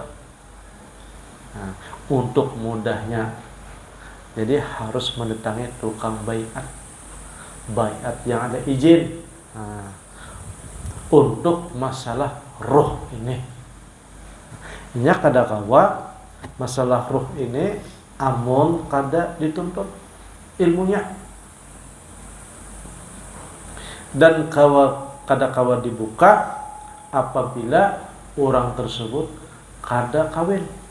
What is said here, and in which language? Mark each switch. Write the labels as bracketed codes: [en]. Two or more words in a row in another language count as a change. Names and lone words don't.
[bjn] Nah, untuk mudahnya, jadi harus mendatangi tukang baiat yang ada izin. Nah, untuk masalah roh ini, nya kada kawa masalah roh ini amun kada dituntut ilmunya, dan kada kawa dibuka apabila orang tersebut kada kawin.